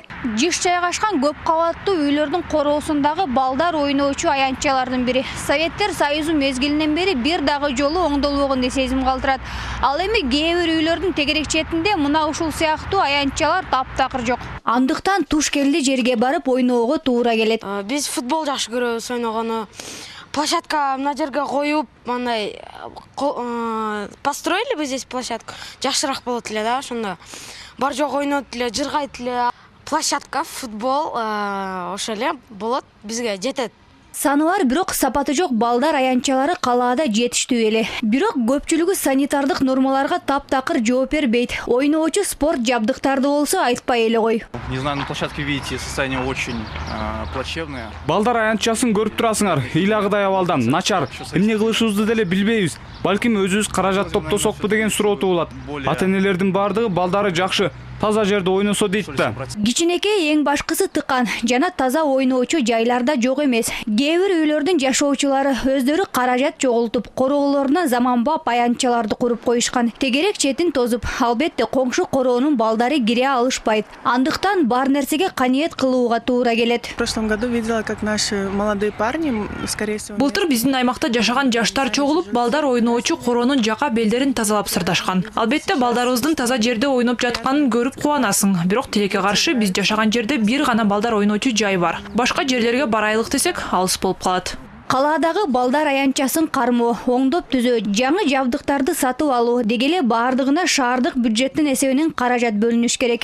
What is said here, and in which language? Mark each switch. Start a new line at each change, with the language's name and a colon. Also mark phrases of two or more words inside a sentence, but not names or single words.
Kyrgyz: Жыш жайгашкан көп кабаттуу үйлөрдүн короосундагы балдар ойноочу аянтчалардын бири Советтер Союзу мезгилинен бери бир дагы жолу оңдолбогон деп сезим калтырат. Ал эми кээ бир үйлөрдүн тегерек четинде мына ушул сыяктуу аянтчалар таптакыр жок. Андыктан туш келди жерге барып ойноого туура келет. Биз футбол жакшы көрөбүз ойногону. Площадка мына жерге коюп, мындай
Russian: построили бы здесь площадку.
Kyrgyz: Жакшыраак болот эле да, ошондо. Бар жок ойнот эле, жыргайт эле. Площадка, футбол ошо эле болот, бизге жетет. Саны бар, бирок сапаты жок балдар аянтчалары калаада жетиштүү эле. Бирок көпчүлүгү санитардык нормаларга таптакыр жооп бербейт. Ойноочу спорт жабдыктарды болсо айтпай эле кой.
Russian: Не знаю, на площадке видите, состояние очень плачевное.
Kyrgyz: Балдар аянтчасын көрүп турасыңар, ыйлагыдай абалдан, начар. Эмне кылышыбызды деле билбейбиз. Балким өзүбүз каражат топтосокпу деген суроо туулат. Ата-энелердин бардыгы балдары жакшы, таза жерде ойносо дейт да. Кичинекей эң башкысы тыкан жана таза ойноочу жайларда жок эмес. Кээ бир үйлөрдүн жашоочулары өздөрү каражат чогултуп, короолоруна заманбап аянтчаларды куруп коюшкан. Тегерек четин тозуп, албетте коңшу короонун балдары кире алышпайт. Андыктан бар нерсеге каниет кылууга туура келет.
Russian: В прошлом году видела, как наши молодые парни, скорее всего...
Kyrgyz: Былтыр биздин аймакта жашаган жаштар чогулуп, балдар ойноочу коронун жака белдерин тазалап сырдашкан. Албетте балдарыбыздын таза жерде ойноп жатканын көрүп кубанасың. Бирок тилекке каршы биз жашаган жерде бир гана балдар ойноочу жай бар. Башка жерлерге барайлык десек, алыс болуп калат. Калаадагы балдар аянтчасын кармоо, оңдоп түзөө, жаңы жабдыктарды сатып алуу дегеле баардыгына шаардык бюджеттин эсебинен каражат бөлүнүш керек.